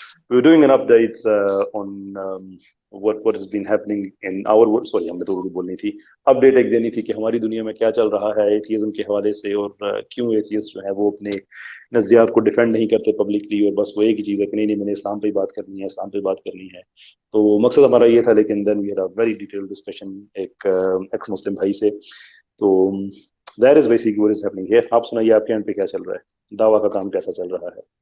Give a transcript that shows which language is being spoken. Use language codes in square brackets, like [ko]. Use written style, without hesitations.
[en] We're doing an update on what has been happening in our world. Sorry، [ur] ہمیں تو اردو بولنی تھی. Update ایک دینی تھی کہ ہماری دنیا میں کیا چل رہا ہے ایتھیزم کے حوالے سے، اور کیوں ایتھیسٹ جو ہے وہ اپنے نظریات کو ڈیفینڈ نہیں کرتے پبلکلی، اور بس وہ ایک ہی چیز ہے کہ نہیں میں نے اسلام پہ ہی بات کرنی ہے، اسلام پہ بات کرنی ہے. تو مقصد ہمارا یہ تھا، لیکن [en] then we had a very detail discussion [ur] ایک ایکس مسلم بھائی سے. تو [en] That is basically what is happening here. [ur] آپ سنائیے، آپ کے اینڈ پہ کیا چل رہا ہے؟ دعویٰ کا کام کیسا چل رہا ہے؟